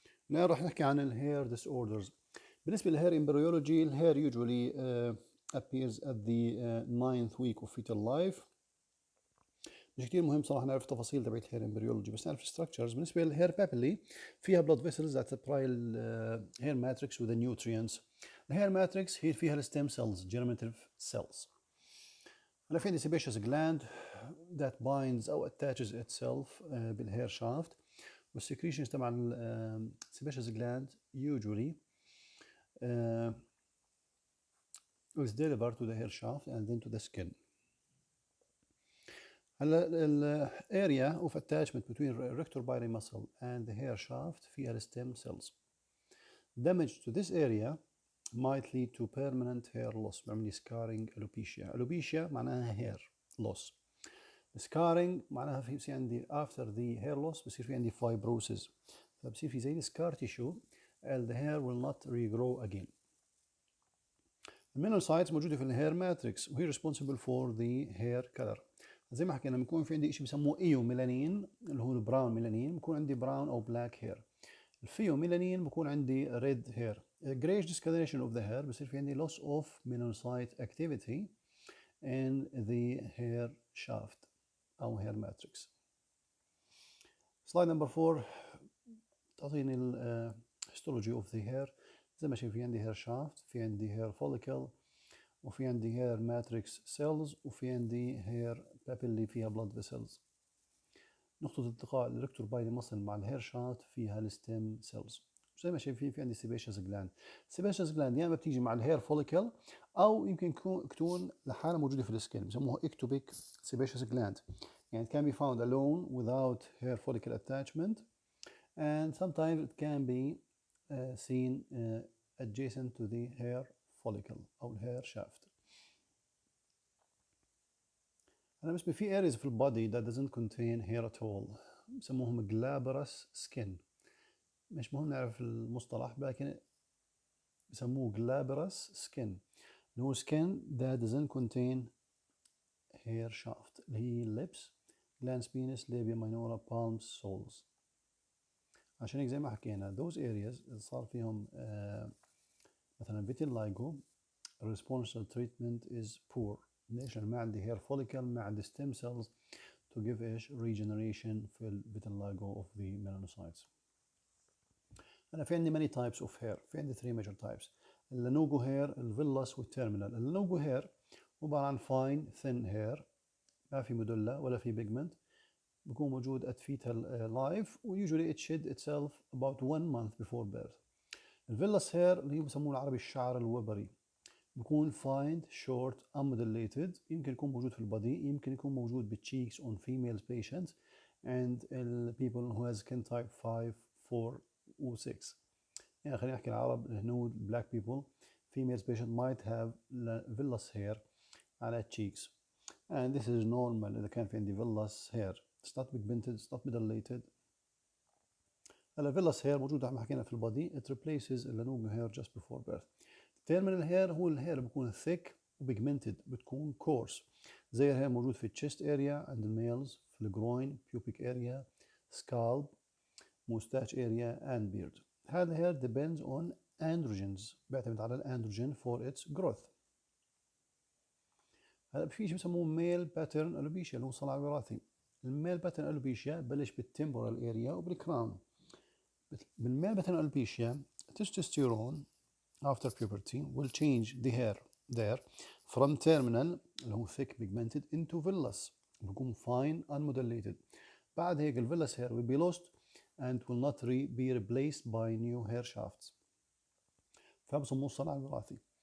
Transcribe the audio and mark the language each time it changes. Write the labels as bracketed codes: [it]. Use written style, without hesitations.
[ar] الآن راح نحكي عن الهير disorders. بالنسبة للهير [en] embryology, الهير usually appears at the ninth week of fetal life. [ar] مش كتير مهم صراحة نعرف تفاصيل تبعت الهير embryology، بس نعرف structures. بالنسبة للهير [en] papilla فيها blood vessels that supply hair matrix with the nutrients. الهير matrix [ar] هي فيها [en] stem cells, germinative cells. [ar] أنا في عندي [en] sebaceous gland that binds أو attaches itself بالhair shaft. والsecretions تبع sebaceous gland usually is delivered to the hair shaft and then to the skin. [ar] هلا [en] area of attachment between rectopyry muscle and the hair shaft فيها stem cells. Damage to this area might lead to permanent hair loss، [ar] بيعمل [en] scarring alopecia. alopecia معناها hair loss. scarring معناها في عندي after the hair loss [ar] بصير في عندي [en] fibrosis، [ar] فبصير في زي [en] scar tissue and the hair will not regrow again. الميلانوسايتس [ar] موجودة في [en] الهير ماتريكس وهي responsible for the hair color. [ar] زي ما حكينا بيكون في عندي شيء بسموه ايو ميلانين اللي هو البراون ميلانين، بيكون عندي براون او بلاك هير. الفيو ميلانين بيكون عندي ريد هير. [en] grayish discoloration of the hair [ar] بصير في عندي [en] loss of melanocyte activity in the hair shaft او hair matrix. slide number 4 [ar] تعطيني ال [en] histology of the hair. [ar] زي ما شايف في عندي hair shaft، في عندي hair follicle، وفي عندي hair matrix cells، وفي عندي hair papilla فيها blood vessels. نقطة التقاء الريكتور muscle مع الهير شافت فيها الستيم سيلز. زي ما شايفين في عندي sebaceous gland. sebaceous gland يا اما بتيجي مع الهير فوليكل او يمكن تكون لحالها موجودة في السكين، بسموها ectopic sebaceous gland. يعني [en] it can be found alone without hair follicle attachment, and sometimes it can be seen adjacent to the hair follicle أو الhair shaft. [ar] أنا بالنسبة في [en] areas في البادي that doesn't contain hair at all [ar] بسموهم [en] glabrous skin. [ar] مش مهم نعرف المصطلح لكن بسموه [en] glabrous skin اللي هو skin that doesn't contain hair shaft اللي هي lips, glans penis, labia minora, palms, soles. [ar] عشان هيك زي ما حكينا those areas اللي صار فيهم مثلا vitiligo [en] response to treatment is poor. [ar] ليش؟ لأن ما عندي [en] hair follicle، [ar] ما عندي [en] stem cells to give إيش regeneration في ال vitiligo of the melanocytes. [ar] أنا في عندي [en] many types of hair. في عندي 3 major types. اللانوجو hair، الفيلس والتيرمينال. اللانوجو hair [ar] عبارة عن [en] fine thin hair [ar] ما في مدلة ولا في [en] pigment، [ar] بيكون موجود [en] at fetal life و usually it shed itself about 1 month before birth. الفيلس hair [ar] اللي هي بسموه العربي الشعر الوبري، [en] بيكون fine short unmodullated، [ar] يمكن يكون موجود في [en] البادي، يمكن يكون موجود بالcheeks on female patients and people who has skin type 5, 4 و 6. [ar] يعني خلينا نحكي العرب الهنود [en] black people female patient might have vellus hair على cheeks and this is normal [ar] إذا كان في عندي [en] vellus hair. it's not pigmented, it's not modullated. هلا vellus hair [ar] موجود احنا حكينا في البادي [en] it replaces اللانوجو hair just before birth. terminal hair هو الهير بيكون thick وبيجمنتد، بتكون coarse زي الهير موجود في chest area عند الميلز، في الجروين pubic area scalp mustache area and beard. هذا الهير depends on androgens، [ar] بيعتمد على الاندروجين [en] for its growth. [ar] هلا في شيء بسموه male pattern alopecia اللي هو صلع وراثي. الميل باترن alopecia بلش بالtemporal area وبالكراون. [en] بالميل pattern alopecia testosterone after puberty will change the hair there from terminal [ar] اللي هو [en] thick pigmented into vellus بيكون fine unmodulated. [ar] بعد هيك [en] vellus hair will be lost and will not be replaced by new hair shafts، [ar] فبسموه الصلع الوراثي.